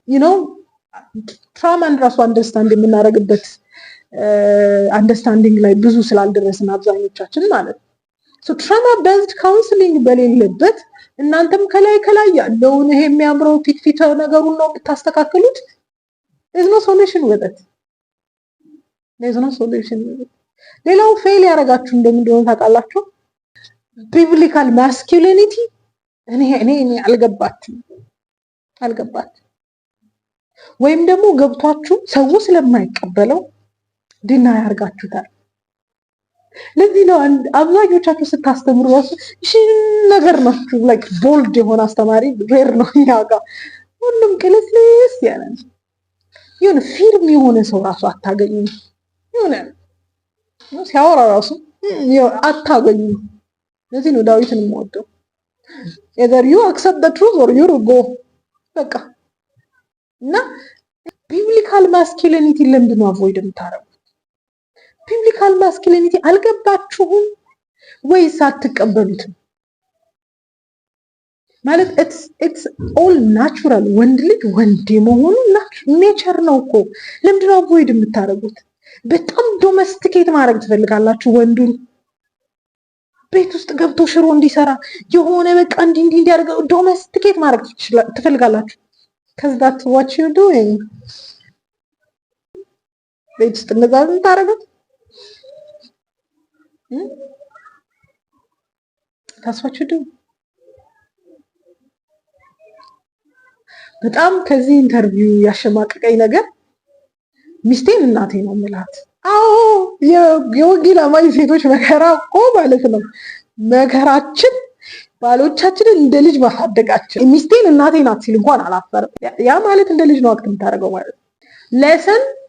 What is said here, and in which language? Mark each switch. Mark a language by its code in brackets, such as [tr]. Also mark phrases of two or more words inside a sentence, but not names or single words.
[am] ትራማን ራሱ አንደርስታንድ የምናደርግበት አንደርስታንዲንግ ላይ ብዙ ስላልደረስን አብዛኞቻችን ማለት ነው። [en] trauma based counseling [am] በሌለበት እናንተም ከላይ ያለውን ይሄ የሚያምረው ፊት ነገሩን ነው የምታስተካክሉት። [en] there's no solution with it። [am] ሌላው ፌል ያደረጋችሁ እንደምንድነው ታውቃላችሁ? [en] biblical masculinity [am] እኔ አልገባችም ወይም ደግሞ ገብቷችሁ ሰው ስለማይቀበለው ዲና ያርጋችሁታል። ለዚህ ነው አብዛኞቻችሁ ስታስተምሩ ራሱ እሺ ነገር ናችሁ። [en] like bold [am] የሆነ አስተማሪ ሬር ነው እኛ ጋር። ሁሉም ቅልስልስ ያለ የሆነ ፊርም የሆነ ሰው ራሱ አታገኙም። የሆነ ሲያወራ ራሱ አታገኙም። ለዚህ ነው ዳዊትን የምወደው። [en] either you accept the truth or you go [am] በቃ። እና [en] biblical masculinity [am] ለምንድን ነው አቮይድ የምታረጉት? [en] biblical masculinity [am] አልገባችሁም ወይስ አትቀበሉትም? ማለት [en] it's all natural። [am] ወንድ ልጅ ወንድ መሆኑ ኔቸር ነው እኮ። ለምንድን ነው አቮይድ የምታረጉት? በጣም ዶሜስቲኬት ማድረግ ትፈልጋላችሁ ወንዱን። ቤት ውስጥ ገብቶ ሽሮ እንዲሰራ የሆነ በቃ እንዲያደርገው ዶሜስቲኬት ማድረግ ትፈልጋላችሁ። [en] because that's what you're doing። [am] ቤት ውስጥ እንደዛ ታረጋት ታስፋችሁ በጣም ከዚህ ኢንተርቪው ያሸማቀቀኝ ነገር ሚስቴን እናቴ ነው የምላት። አዎ የወንጌል አማኝ ሴቶች መከራ እኮ ማለት ነው መከራችን ባሎቻችንን እንደ ልጅ ማሳደጋችን። ሚስቴን እናቴ ናት ሲል እንኳን አላፈርም። ያ ማለት እንደ ልጅ ነው አክት የምታደርገው ማለት ነው። ለሰን